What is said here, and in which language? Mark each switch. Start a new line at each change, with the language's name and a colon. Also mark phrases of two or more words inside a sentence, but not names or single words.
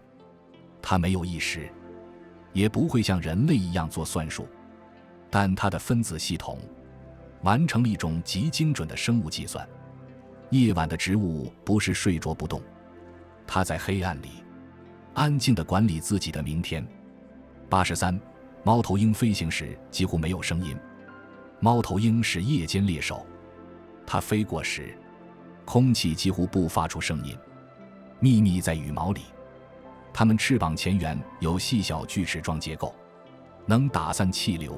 Chinese: 它没有意識，也不会像人類一樣做算術，但它的分子系統完成了一種極精準的生物計算。夜晚的植物不是睡着不動，它在黑暗裡安靜地管理自己的明天。83，貓頭鷹飛行時幾乎沒有聲音。貓頭鷹是夜間獵手，它飛過時，空氣幾乎不發出聲音。秘密在羽毛裡，它們翅膀前缘有細小锯齒狀結構，能打散氣流。